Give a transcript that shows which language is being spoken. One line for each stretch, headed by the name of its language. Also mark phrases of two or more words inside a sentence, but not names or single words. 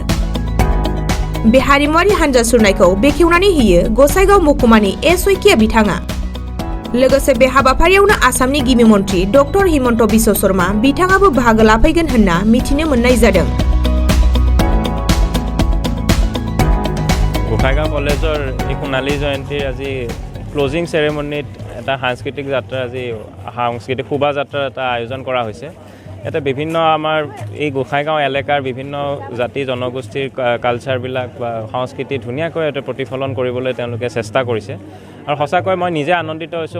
Bodo: बे हारिमुआरि हानजा सुरनायखौ बेखेवनानै होयो गसाइगाव महकुमानि एसके बिथाङा। लोगोसे बे हाबाफारियावनो आसामनि गिबि मन्थ्रि डक्टर हिमन्त बिश्व शर्मा बिथाङाबो बाहागो लाफैगोन होनना मिथिनो मोननाय जादों।
Assamese: গোসাইগাঁও কলেজৰ সোণালী জয়ন্তীৰ আজি ক্লোজিং সেৰেমনিত এটা সাংস্কৃতিক যাত্ৰা আজি সাংস্কৃতিক শোভাযাত্ৰাৰ এটা আয়োজন কৰা হৈছে। এটা বিভিন্ন আমাৰ এই গোসাইগাঁও এলেকাৰ বিভিন্ন জাতি জনগোষ্ঠীৰ কালচাৰবিলাক বা সংস্কৃতি ধুনীয়াকৈ এটা প্ৰতিফলন কৰিবলৈ তেওঁলোকে চেষ্টা কৰিছে আৰু সঁচাকৈ মই নিজে আনন্দিত হৈছোঁ।